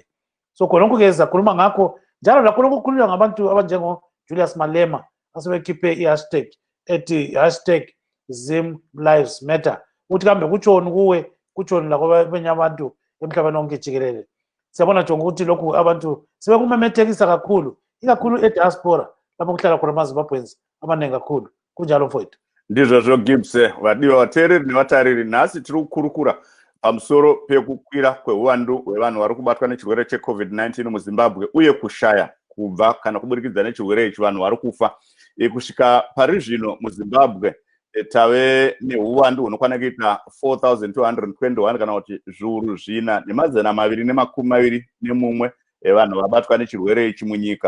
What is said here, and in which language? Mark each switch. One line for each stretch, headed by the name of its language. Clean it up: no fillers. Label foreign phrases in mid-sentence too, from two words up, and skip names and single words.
North Ndebele: So khonokho-ke sizakhuluma ngakho njalo lakhonokho kukhulunywa ngabantu abanjengo-Julius Malema asebekhiphe i-hashtag ethi #ZimLivesMatter ukuthi kambe kutshoni kuwe, kutshoni lakwabanye abantu emhlabeni wonke jikelele. Siyabona Jonga ukuthi lokhu abantu sebekumemethekisa kakhulu, ikakhulu ediaspora lapho kuhlala khona amaZimbabweans amaningi kakhulu. Kunjalo mfowethu.
Shona: Ndizvo Gibbs, vadiwa vateereri nevatariri, nhasi tiri kukurukura pamusoro pekukwira kweuwandu hwevanhu vari kubatwa nechirwere cheCovid-19 muZimbabwe uye kushaya kubva kana kuburikidza nechirwere ichi vanhu vari kufa. Kusvika pari zvino muZimbabwe tave neuwandu hunokwana kuita 4,221 kana kuti zviuru zvina nemazana maviri nemakumi maviri nemumwe evanhu vabatwa nechirwere ichi munyika.